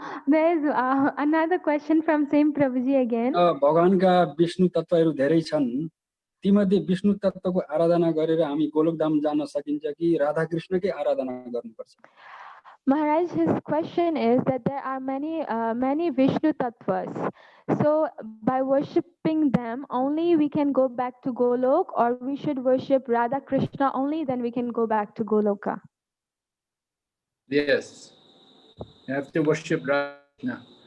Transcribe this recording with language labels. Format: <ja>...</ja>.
<en>There is another question from same Prabhuji again.</en> <ne>भगवानका विष्णु तत्वहरू धेरै छन्। तीमध्ये विष्णु तत्वको आराधना गरेर हामी गोलोकधाम जान सकिन्छ कि राधा कृष्णकै आराधना गर्नुपर्छ?</ne> <en>Maharaj, his question is that there are many Vishnu Tattvas. So by worshipping them only we can go back to Golok, or we should worship Radha Krishna only, then we can go back to Goloka? Yes, you have to worship Radha Krishna.</en>